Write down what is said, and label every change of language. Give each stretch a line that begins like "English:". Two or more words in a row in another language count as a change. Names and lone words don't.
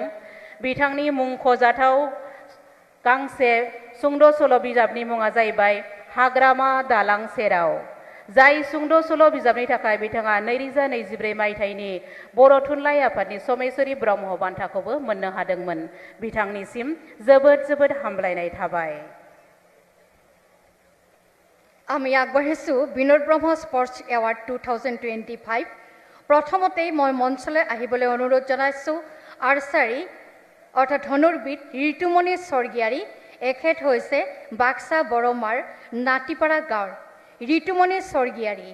Bodo: बिथांनि मुंख'जाथाव गांसे सुंद' सल' बिजाबनि मुङा जाहैबाय हाग्रामा दालां सेराव, जाय सुंद' सल' बिजाबनि थाखाय बिथाङा 2024 मायथाइनि बर' थुनलाइ आफादनि समेश्वरी ब्रह्म बान्थाखौबो मोननो हादोंमोन। बिथांनिसिम जोबोद जोबोद हामलायनाय थाबाय।
Assamese: আমি আগবাঢ়িছো বিনোদ ব্ৰহ্ম স্পৰ্টছ এৱাৰ্ড 2025। প্ৰথমতেই মই মঞ্চলৈ আহিবলৈ অনুৰোধ জনাইছোঁ আৰ্চাৰী অৰ্থাৎ ধনুৰ্বিদ ঋতুমণি স্বৰ্গীয়াৰী। এখেত হৈছে বাক্সা বৰমাৰ নাতিপাৰা গাঁৱৰ ঋতুমণি স্বৰ্গীয়াৰী।